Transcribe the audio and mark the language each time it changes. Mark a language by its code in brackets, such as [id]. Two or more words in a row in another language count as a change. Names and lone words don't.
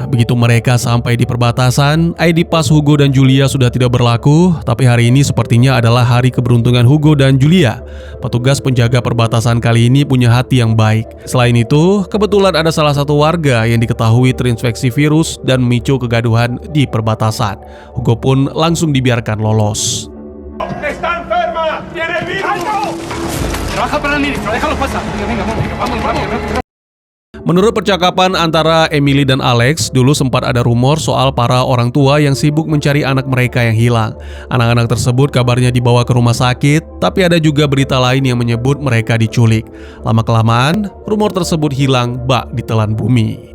[id] Begitu mereka sampai di perbatasan, ID pas Hugo dan Julia sudah tidak berlaku, tapi hari ini sepertinya adalah hari keberuntungan Hugo dan Julia. Petugas penjaga perbatasan kali ini punya hati yang baik. Selain itu, kebetulan ada salah satu warga yang diketahui terinfeksi virus dan memicu kegaduhan di perbatasan. Hugo pun langsung dibiarkan lolos. [es] ¡Está enferma! ¡Tiene virus! Trabaja para el ministro, déjalo pasar. Venga, vamos rápido. [id] Menurut percakapan antara Emily dan Alex, dulu sempat ada rumor soal para orang tua yang sibuk mencari anak mereka yang hilang. Anak-anak tersebut kabarnya dibawa ke rumah sakit, tapi ada juga berita lain yang menyebut mereka diculik. Lama-kelamaan, rumor tersebut hilang bak ditelan bumi.